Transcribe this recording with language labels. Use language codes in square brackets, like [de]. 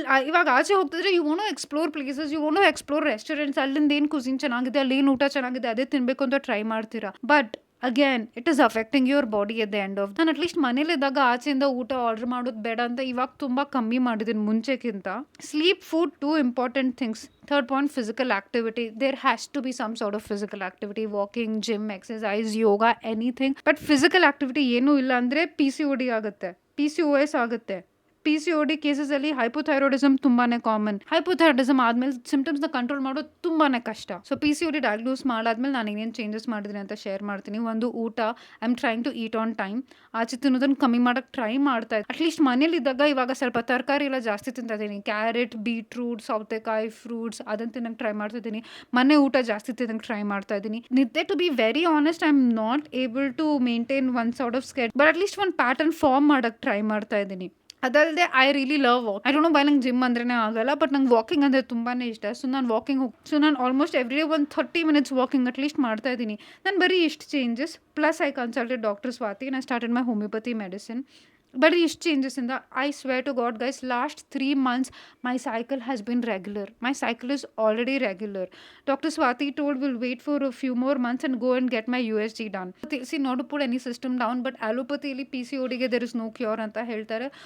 [kn] ಇವಾಗ ಆಚೆ ಹೋಗ್ತಿದ್ರೆ [en] You want to explore places, you want to explore restaurants. [kn] ಅಲ್ಲಿಂದ ಏನು ಕುಸಿನ್ ಚೆನ್ನಾಗಿದೆ, ಅಲ್ಲಿ ಏನು ಊಟ ಚೆನ್ನಾಗಿದೆ, ಅದೇ ತಿನ್ಬೇಕು ಅಂತ ಟ್ರೈ ಮಾಡ್ತೀರಾ. [en] But again it is affecting your body at the end of. [kn] ನಾನು ಅಟ್ಲೀಸ್ಟ್ ಮನೇಲಿದ್ದಾಗ ಆಚೆಯಿಂದ ಊಟ ಆರ್ಡರ್ ಮಾಡೋದು ಬೇಡ ಅಂತ ಇವಾಗ ತುಂಬ ಕಮ್ಮಿ ಮಾಡಿದ್ದೀನಿ ಮುಂಚೆಗಿಂತ. [en] Sleep, food, 2 important things. Third point, physical activity. There has to be some sort of physical activity, walking, gym, exercise, yoga, anything. [kn] But physical activity ಏನೂ ಇಲ್ಲ ಅಂದರೆ PCOD ಆಗುತ್ತೆ, PCOS ಆಗುತ್ತೆ. PCOD ಕೇಸಸಲ್ಲಿ ಹೈಪೋಥೈರಾಯ್ಡಿಸಮ್ ತುಂಬಾ ಕಾಮನ್. ಹೈಪೋಥೈರಾಯ್ಡಿಸಮ್ ಆದಮೇಲೆ ಸಿಂಪ್ಟಮ್ಸ್ನ control ಮಾಡೋದು ತುಂಬಾ ಕಷ್ಟ. ಸೊ PCOD ಡಯಾಗ್ನೋಸ್ ಮಾಡಾದ್ಮೇಲೆ ನಾನು ಏನೇನು ಚೇಂಜಸ್ ಮಾಡಿದ್ದೀನಿ ಅಂತ ಶೇರ್ ಮಾಡ್ತೀನಿ. ಒಂದು, ಊಟ. [en] I am trying to eat on time. [kn] ಆಚೆ ತಿನ್ನೋದನ್ನು ಕಮ್ಮಿ ಮಾಡೋಕ್ಕೆ ಟ್ರೈ ಮಾಡ್ತಾ ಇದ್ದೆ. ಅಟ್ಲೀಸ್ಟ್ ಮನೇಲಿದ್ದಾಗ ಇವಾಗ ಸ್ವಲ್ಪ ತರಕಾರಿ ಎಲ್ಲ ಜಾಸ್ತಿ ತಿಂತಾ ಇದ್ದೀನಿ. ಕ್ಯಾರೆಟ್, ಬೀಟ್ರೂಟ್, ಸೌತೆಕಾಯಿ, ಫ್ರೂಟ್ಸ್ ಅದನ್ನು ತಿನ್ನಕ್ಕೆ ಟ್ರೈ ಮಾಡ್ತಾ ಇದ್ದೀನಿ. ಮನೆ ಊಟ ಜಾಸ್ತಿ ತಿನ್ನಕ್ಕೆ ಟ್ರೈ ಮಾಡ್ತಾ ಇದ್ದೀನಿ. ನಿದ್ದೆ, [en] to be very honest, I am not able to maintain one sort of schedule, but at least [kn] ಒಂದು ಪ್ಯಾಟರ್ನ್ ಫಾರ್ಮ್ ಮಾಡೋಕ್ಕೆ ಟ್ರೈ ಮಾಡ್ತಾ ಇದ್ದೀನಿ. ಅದಲ್ಲದೆ [en] I really love walk. I don't know why [kn] ನಂಗೆ ಜಿಮ್ ಅಂದ್ರೇ ಆಗಲ್ಲ, ಬಟ್ ನಂಗೆ ವಾಕಿಂಗ್ ಅಂದರೆ ತುಂಬಾ ಇಷ್ಟ. ಸೊ ನಾನು ಆಲ್ಮೋಸ್ಟ್ ಎವ್ರಿ ಡೇ ಒಂದು 30 minutes ವಾಕಿಂಗ್ ಅಟ್ಲೀಸ್ಟ್ ಮಾಡ್ತಾ ಇದ್ದೀನಿ. ನಾನು ಬರೀ ಇಷ್ಟು changes. [en] Plus I consulted doctor Swathi and I started my homeopathy medicine. [kn] ಬರೀ ಇಷ್ಟು ಚೇಂಜಸ್ಸಿಂದ [en] I swear to God guys, last 3 months my cycle has been regular. My cycle is already regular. Doctor Swathi told will wait for a few more months and go and get my USG done. See, not to put any system down, but allopathyಲಿ PCODಗೆ there is no cure [kn] ಅಂತ ಹೇಳ್ತಾರೆ.